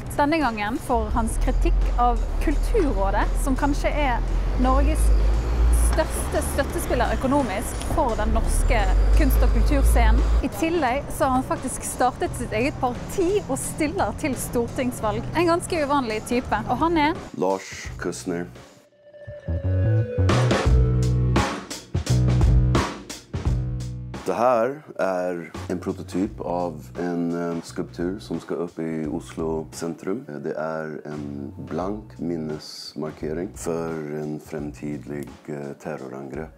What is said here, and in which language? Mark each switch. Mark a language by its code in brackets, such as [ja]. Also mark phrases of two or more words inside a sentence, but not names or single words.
[no] Denne gangen for hans kritikk av Kulturrådet, som kanskje er Norges største støttespiller økonomisk for den norske kunst- og kulturscenen. I tillegg så har han faktisk startet sitt eget parti og stiller til stortingsvalg. En ganske uvanlig type. Og han er Lars Kussner. [sv] Det här är en prototyp av en skulptur som ska upp i Oslo centrum. Det är en blank minnesmarkering för en framtidlig terrorangrepp.